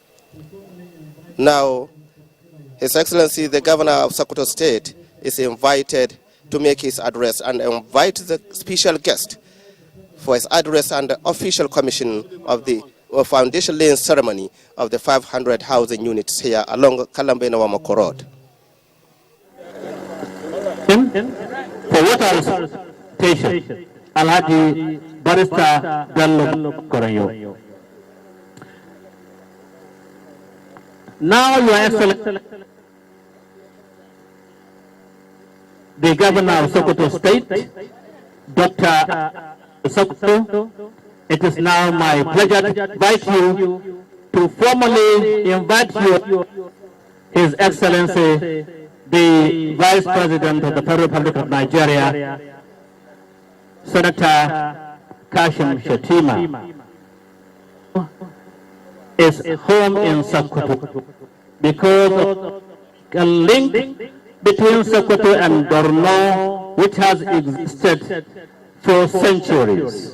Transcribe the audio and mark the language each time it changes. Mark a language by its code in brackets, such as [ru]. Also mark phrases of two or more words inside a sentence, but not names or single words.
[en] Now, His Excellency, the Governor of Sokoto State, is invited to make his address, and invite the special guest for his address and the official commission of the foundation laying ceremony of the 500 housing units here along Kalambe-Nawamako Road. For water station, Alhaji Barrister Gallo Koranyo. Now, Your Excellency, the Governor of Sokoto State, Dr. Sokoto, it is now my pleasure to invite you to formally invite you, His Excellency, the Vice President of the Federal Republic of Nigeria, Senator Kashim Shettima, is home in Sokoto because of a link between Sokoto and Borno, which has existed for centuries.